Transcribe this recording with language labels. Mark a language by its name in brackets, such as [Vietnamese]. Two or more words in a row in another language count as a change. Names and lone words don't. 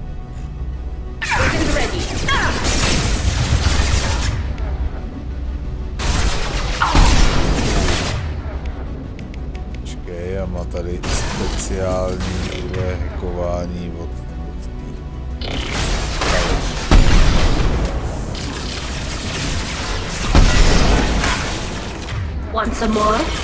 [Czech] Počkej, a má tady speciální hackování od té. [English] Want some more?